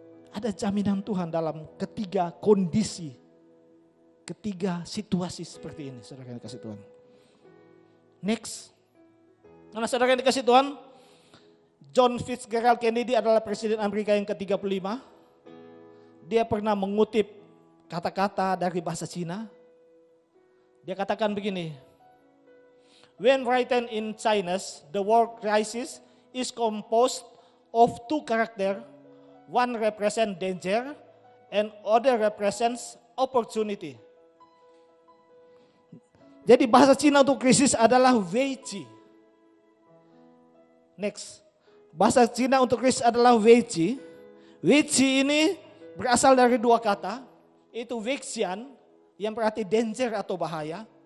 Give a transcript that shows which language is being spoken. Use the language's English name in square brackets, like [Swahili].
[Indonesian] Ada jaminan Tuhan dalam ketiga kondisi, ketiga situasi seperti ini, saudara yang dikasihi Tuhan. Next. Karena saudara yang dikasihi Tuhan, John Fitzgerald Kennedy adalah Presiden Amerika yang ke-35. Dia pernah mengutip kata-kata dari bahasa Cina. Dia katakan begini, [English] when written in Chinese, the word crisis is composed of 2 characters. One represents danger and other represents opportunity. [Indonesian] Jadi bahasa Cina untuk krisis adalah weiqi. Next. Bahasa Cina untuk krisis adalah weiqi. Weiqi ini berasal dari 2 kata. Itu weixian yang berarti danger atau bahaya.